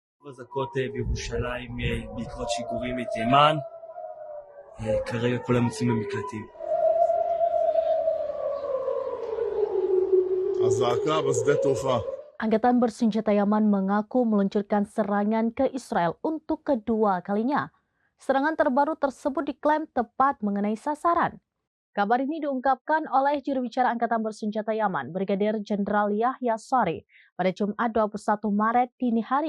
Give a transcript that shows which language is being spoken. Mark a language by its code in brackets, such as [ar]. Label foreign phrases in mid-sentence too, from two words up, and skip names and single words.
[he] אזעקות בירושלים בעקבות שיגורים מתימן. כרגע כולם יוצאים למקלטים. הזעקה בשדה תעופה. [id] Angkatan bersenjata Yaman mengaku meluncurkan serangan ke Israel untuk kedua kalinya. Serangan terbaru tersebut diklaim tepat mengenai sasaran. Kabar ini diungkapkan oleh juru bicara Angkatan Bersenjata Yaman, Brigadir Jenderal Yahya Saree, pada Jumat 21 Maret dini hari.